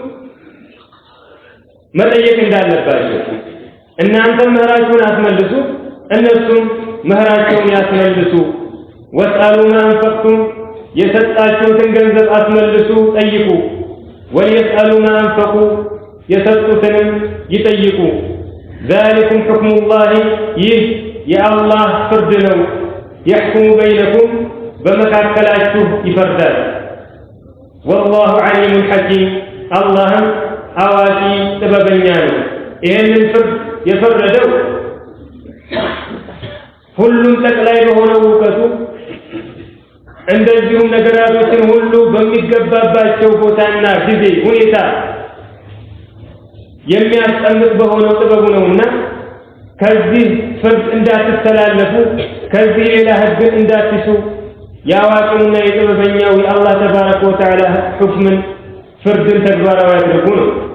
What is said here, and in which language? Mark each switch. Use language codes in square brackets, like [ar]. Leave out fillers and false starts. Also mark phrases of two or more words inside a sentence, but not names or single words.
[am] መጠየቅ እንዳለባቸው እናንተም መህራችሁን አስመልሱ፣ እነሱም መህራቸውን ያስመልሱ። [ar] واسألوا ما [am] አንፈቅቱም የሰጣችሁትን ገንዘብ አስመልሱ ጠይቁ። [ar] وليسألوا ما أنفقوا [am] የሰጡትንም ይጠይቁ። [ar] ذلكم حكم الله [am] ይህ የአላህ ፍርድ ነው። [ar] يحكم بينكم [am] በመካከላችሁ ይፈርዳል። [ar] والله عليم حكيم [am] አላህም አዋቂ ጥበበኛ ነው። ይህንን ፍርድ የፈረደው ሁሉም ጠቅላይ በሆነው እውቀቱ እንደዚሁም ነገራቶችን ሁሉ በሚገባባቸው ቦታና ጊዜ ሁኔታ የሚያስቀምጥ በሆነው ጥበቡ ነውና ከዚህ ፍርድ እንዳትተላለፉ ከዚህ ሌላ ህግን እንዳትሱ ያዋቂውና የጥበበኛው የአላህ [ar] تبارك وتعالى [am] ሁክምን ፍርድን ተግባራዊ ያድርጉ ነው።